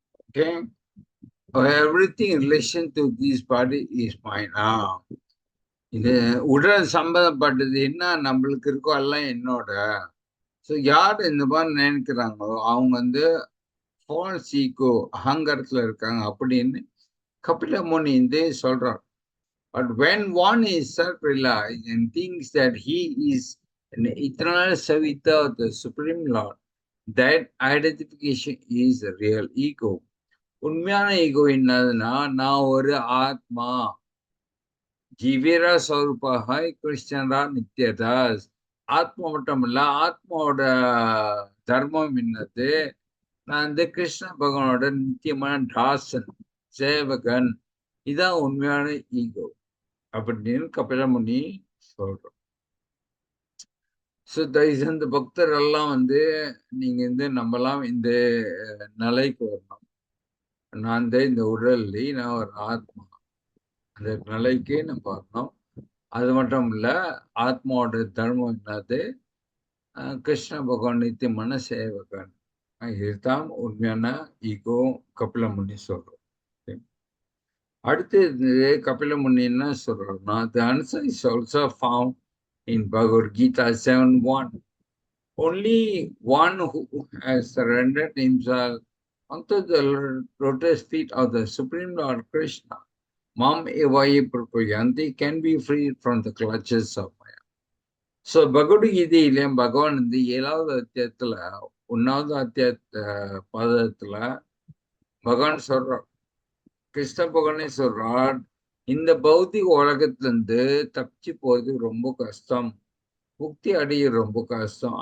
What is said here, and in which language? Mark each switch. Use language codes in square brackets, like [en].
[en] Okay, everything in relation to this body is mine. [ta] இது உடல் சம்பந்தப்பட்டது என்ன நம்மளுக்கு இருக்கோ எல்லாம் என்னோட. ஸோ யார் இந்த மாதிரி நினைக்கிறாங்களோ அவங்க வந்து ஃபால்ஸ் ஈகோ அகங்காரத்துல இருக்காங்க அப்படின்னு கபில முனி வந்து சொல்றார். [en] But when one is self-realized and thinks that he is an eternal servitor of the Supreme Lord, that identification is a real ego. [ta] உண்மையான ஈகோ என்னதுன்னா, நான் ஒரு ஆத்மா, ஜீவிரா ஸ்வரூபாக கிருஷ்ணரா நித்யதாஸ். ஆத்மா மட்டும் இல்ல, ஆத்மாவோட தர்மம் என்னது, நான் வந்து கிருஷ்ண பகவானோட நித்தியமான தாசன், சேவகன். இதான் உண்மையான ஈகோ அப்படின்னு கபிலமுனி சொல்றோம். ஸோ தயவுசெய்து பக்தர் எல்லாம் வந்து நீங்க வந்து நம்பலாம் இந்த நிலைக்கு வரணும். நான் வந்து இந்த உடல்ல நான் ஒரு ஆத்மா, அந்த நிலைக்கு நம்ம வரணும். அது மட்டும் இல்ல, ஆத்மாவோட தர்மம் என்னது, கிருஷ்ண பகவான் நித்தியமான சேவகன். இதுதான் உண்மையான ஈகோ கபிலமுனி சொல்றோம். அடுத்து கபில முனி என்ன சொல்றோம்னா, [en] the answer is also found in Bhagavad Gita 7:1. Only one who has surrendered himself unto the lotus feet of the Supreme Lord Krishna, Mam Evayi Prapayanti, can be freed from the clutches of Maya. [ta] So Bhagavad Gita பகவான் வந்து 7வது அத்தியாயத்துல 1வது அத்தியாய பாதத்துல பகவான் சொல்றார், கிருஷ்ண பகவானே சொல்றார், இந்த பௌத்திக உலகத்துல இருந்து தப்பிச்சு போறது ரொம்ப கஷ்டம், முக்தி அடைய ரொம்ப கஷ்டம்.